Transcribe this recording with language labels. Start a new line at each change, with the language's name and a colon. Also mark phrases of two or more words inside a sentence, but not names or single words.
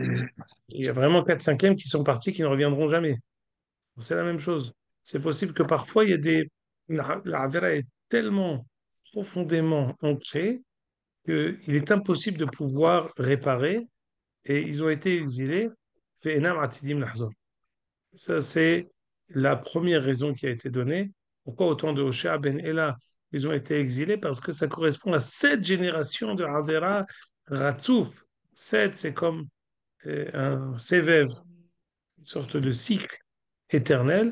French: Il y a vraiment 4/5 qui sont partis, qui ne reviendront jamais. C'est la même chose. C'est possible que parfois, il y a la Avera est tellement profondément ancrée qu'il est impossible de pouvoir réparer et ils ont été exilés.
Hebrew: ואינם עתידים לחזור.
French: Ça, c'est la première raison qui a été donnée. Pourquoi autant de Hoshea ben Ela, ils ont été exilés? Parce que ça correspond à 7 générations de
Hebrew: עבירה רצוף.
French: 7, c'est comme un sévève, une sorte de cycle éternel.